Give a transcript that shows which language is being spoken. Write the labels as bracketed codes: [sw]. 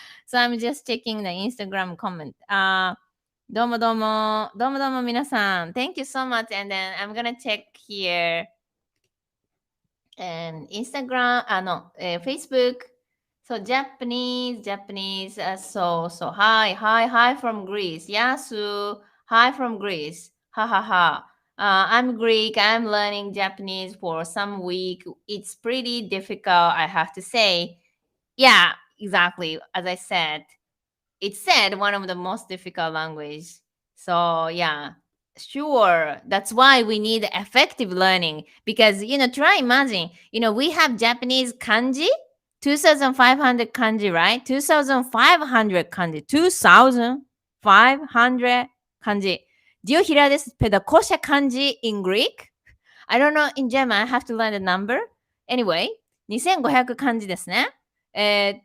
[en] So I'm just checking the Instagram comment. [ja] どうもどうも、どうもどうも皆さん。 [en] Thank you so much. And then I'm gonna check here and Instagram, Facebook. So Japanese. Hi from Greece. Yasu, hi from Greece. Ha ha ha. I'm Greek. I'm learning Japanese for some week. It's pretty difficult, I have to say. Yeah, exactly. As I said, it's said one of the most difficult language. So yeah, sure. That's why we need effective learning because try imagine, we have Japanese kanji, 2,500 kanji, right? 2,500 kanji, 2,500 kanji. Do you hear this pedakosha kanji in Greek? I don't know in German. I have to learn the number. [ja] Anyway, 2500漢字ですね。